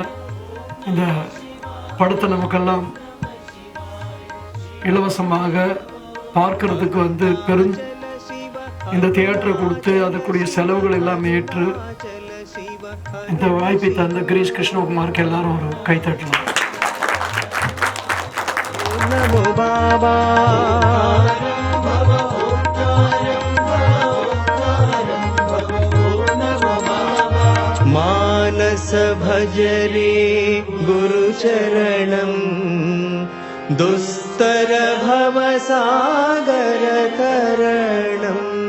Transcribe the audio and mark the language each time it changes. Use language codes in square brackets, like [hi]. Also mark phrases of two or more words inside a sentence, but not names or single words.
[ta] இந்த படத்தை நமக்கெல்லாம் இலவசமாக பார்க்கறதுக்கு வந்து இந்த தியேட்டரை கொடுத்து அதற்குரிய செலவுகள் எல்லாம் ஏற்று இந்த வாய்ப்பை தந்த கிரீஷ் கிருஷ்ணகுமாருக்கு எல்லாரும் ஒரு கை தட்டலாம். [sa] नमो बाबा मानस भजरे गुरुचरणं दुस्तर भव सागर तरणम्